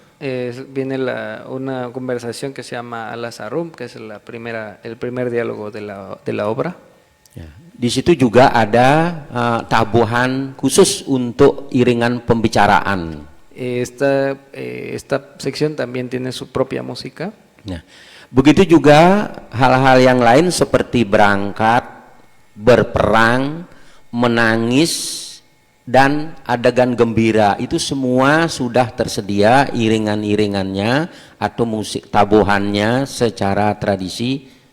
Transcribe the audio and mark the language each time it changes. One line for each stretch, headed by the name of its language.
Spanish: Viene una conversación que se llama alas arum, que es el primer diálogo de la obra. Ya.
Indonesian: Di situ juga ada tabuhan khusus untuk iringan pembicaraan.
Spanish: Esta sección también tiene su propia música.
Indonesian: Nah, begitu juga hal-hal yang lain seperti berangkat, berperang, menangis, dan adegan gembira, itu semua sudah tersedia iringan-iringannya atau musik tabuhannya secara tradisi.